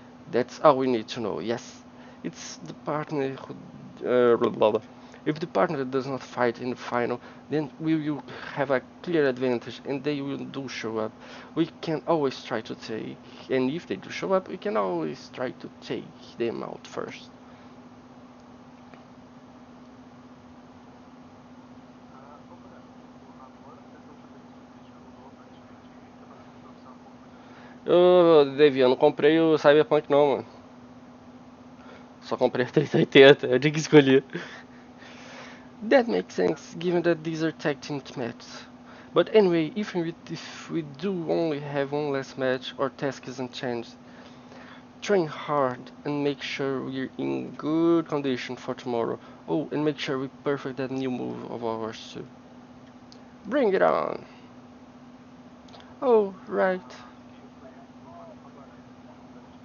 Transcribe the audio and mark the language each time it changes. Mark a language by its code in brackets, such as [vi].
[en] That's all we need to know. Yes, it's the partner who. Blah, blah, blah. If the partner does not fight in the final, then we will have a clear advantage and they will do show up. We can always try to take, and if they do show up, we can always try to take them out first. [pt] Ô, Breno, agora, dessa última vez que a gente jogou Ultimate, tá fazendo produção um pouco mais Ô, Devi, eu não comprei o Cyberpunk não, mano. Só comprei a 380, eu tinha que escolher. [en] That makes sense, given that these are tag team matches. But anyway, if we do only have one last match, our task isn't changed. Train hard and make sure we're in good condition for tomorrow. Oh, and make sure we perfect that new move of ours too. Bring it on! Oh, right. [pt] que foi bufado agora, durante a luta.